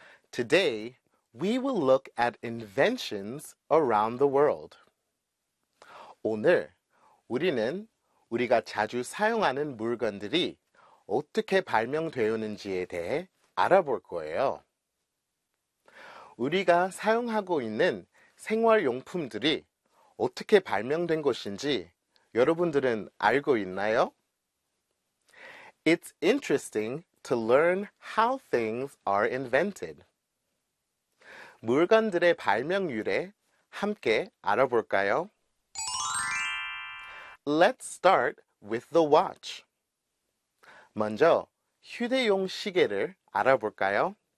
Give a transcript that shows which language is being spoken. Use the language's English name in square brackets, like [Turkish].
[English] Today, we will look at inventions around the world. [Korean] 오늘 우리는 우리가 자주 사용하는 물건들이 어떻게 발명되었는지에 대해 알아볼 거예요. 우리가 사용하고 있는 생활용품들이 어떻게 발명된 것인지 여러분들은 알고 있나요? [English] It's interesting to learn how things are invented. [Korean] 물건들의 발명 유래 함께 알아볼까요? [English] Let's start with the watch. [Korean] 먼저 휴대용 시계를 알아볼까요?